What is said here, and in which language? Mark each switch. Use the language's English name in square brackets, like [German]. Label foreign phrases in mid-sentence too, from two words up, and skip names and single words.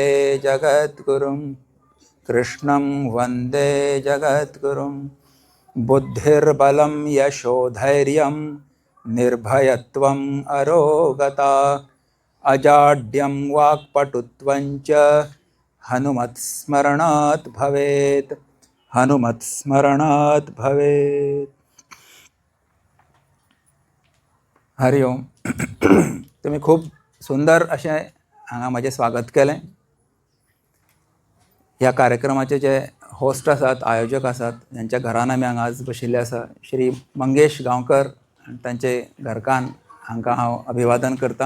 [Sanskrit] जगद्गुरुं कृष्णं वन्दे जगद्गुरुं बुद्धिर्बलं यशोधैर्यं निर्भयत्वम् अरोगता अजाड्यं वाक्पटुत्वं च हनुमत्स्मरणात् भवेत् हनुमत्स्मरणात् भवेत्. हरि ओम. [Konkani] तुम्ही खूप सुंदर अशें हांगा म्हजें स्वागत केलें. ह्या कार्यक्रमाचे जे होस्ट आसात, आयोजक आसात, ज्यांच्या घरान आमी हांगा आज बशिल्ले आसा, श्री मंगेश गांवकर आनी तांचे घरकान्न हांकां हांव अभिवादन करतां.